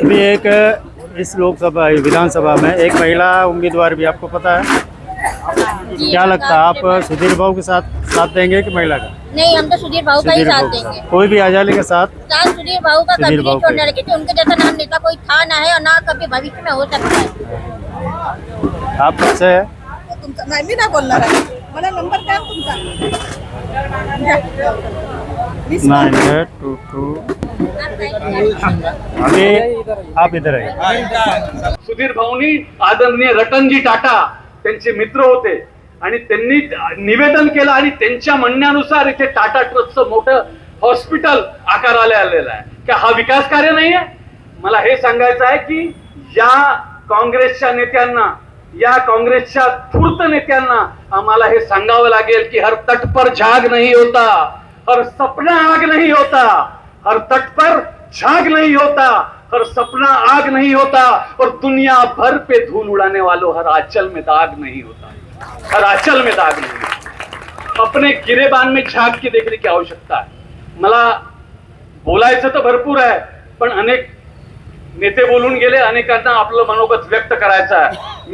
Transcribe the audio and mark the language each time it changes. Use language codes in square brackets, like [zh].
[hi] अभी एक इस लोकसभा विधानसभा में एक महिला उम्मीदवार भी आपको पता है? क्या लगता है आप सुधीर भाऊ के साथ देंगे कि महिला का? नहीं, हम तो सुधीर भाऊ का ही साथ देंगे। कोई भी आ जाने के साथ सुधीर भाऊ का कभी सुधीर नहीं भाऊ छोड़ने के। लगे, क्योंकि उनके जैसा नाम नेता कोई था ना है और ना कभी भविष्य में हो सकता है। आप कब से है? [mr] मैं भी ना बोलणार आहे, मला नंबर द्या तुमचा। [hi] 9822 अभी आप इधर आइए। [mr] सुधीर भाऊनी आदरणीय रतनजी टाटा त्यांचे मित्र होते आणि त्यांनी निवेदन केलं आणि त्यांच्या म्हणण्यानुसार इथे टाटा ट्रस्टचं मोठं हॉस्पिटल आकाराला आलेलं आहे. क्या हा विकास कार्य नाही आहे? मला हे सांगायचं आहे की या काँग्रेसच्या नेत्यांना, या काँग्रेसच्या धूर्त नेत्यांना आम्हाला हे सांगावं लागेल की [hi] हर तट पर झाग नहीं होता, [mr] हर सपना आग नहीं होता, हर तट पर झाग नहीं होता, हर सपना आग नहीं होता, और दुनिया भर पे धूल उड़ाने वालों हर आंचल में दाग नहीं होता, हर आंचल में दाग नहीं होता. [hi] अपने गिरेबान में झाग की देखने की आवश्यकता है. [mr] मला बोलायचं तर भरपूर आहे, पण अनेक नेते बोलून गेले, अनेकांना आपलं मनोगत व्यक्त करायचं आहे.